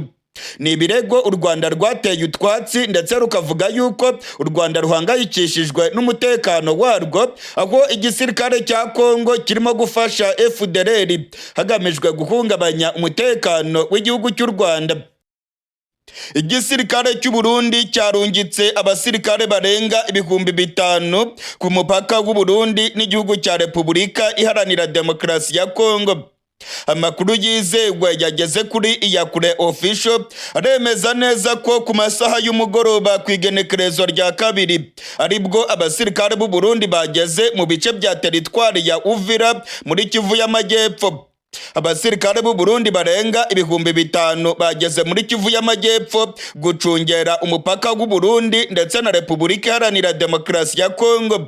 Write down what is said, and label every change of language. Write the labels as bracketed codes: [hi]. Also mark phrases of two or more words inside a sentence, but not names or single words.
[rw] Ni ibirego u Rwanda rwateye utwatsi ndetse rukavuga yuko u Rwanda ruhangayikishijwe n'umutekano warwo, aho igisirikare cya Congo kirimo gufasha FDLR hagamijwe guhungabanya umutekano w'igihugu cy'u Rwanda. Igisirikare cy'u Burundi cyarungitse abasirikare barenga 5,000 ku mupaka w'u Burundi n'igihugu cya Repubulika Iharanira Demokarasi ya Congo. Amakuru yizewe yageze kuri Iyakure Official aremeza neza ko ku masaha y'umugoroba ku igenekerezo rya 2 aribwo abasirikare b'u Burundi bageze mu bice bya teritwari ya Uvira muri Kivu y'Amajyepfo. Abasirikare b'u Burundi barenga 5,000 bageze muri Kivu y'Amajyepfo gucungera umupaka w'u Burundi ndetse na Repubulika Iharanira Demokarasi ya Congo.